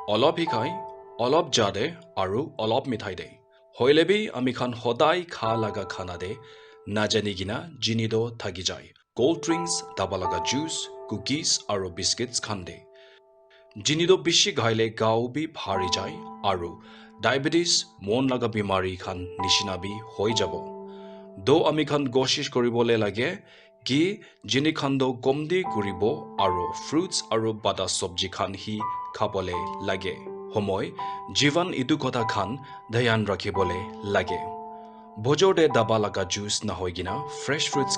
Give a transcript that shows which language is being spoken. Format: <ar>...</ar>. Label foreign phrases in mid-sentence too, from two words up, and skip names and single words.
<nag>hi khai olop jade aru olop mithai de hoilebi ami khan hodai kha laga khana de na jani gina jini do thagi jai</nag> <en>cold drinks</en> <nag>daba laga juice cookies aru biscuits khan de jini do bishi ghaile gau bi bhari jai aru diabetes mon laga bimari khan nishina bi hoi jabo do ami khan koshish koribole lage ki jini khando komdi kuribo aro fruits aro bada sobji khan hi khabole lage homoy jivan idu kotha khan dhyan rakhibole lage bojode daba laga juice na hoigina</nag> <en>fresh fruits</en>